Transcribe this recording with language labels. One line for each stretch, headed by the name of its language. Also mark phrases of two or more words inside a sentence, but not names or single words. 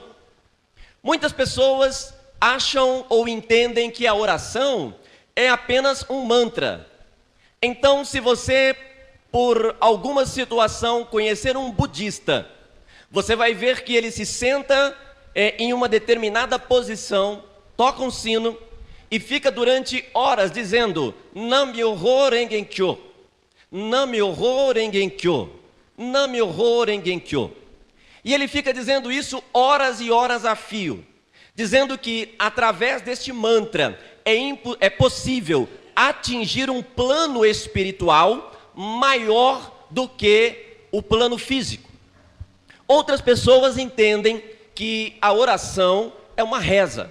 Portuguese: Muitas pessoas acham ou entendem que a oração é apenas um mantra. Então, se você, por alguma situação, conhecer um budista, você vai ver que ele se senta em uma determinada posição, toca um sino e fica durante horas dizendo Nam-myoho Renge-kyo, Nam-myoho Renge-kyo, Nam-myoho Renge-kyo. E ele fica dizendo isso horas e horas a fio, dizendo que através deste mantra é possível atingir um plano espiritual maior do que o plano físico. Outras pessoas entendem que a oração é uma reza.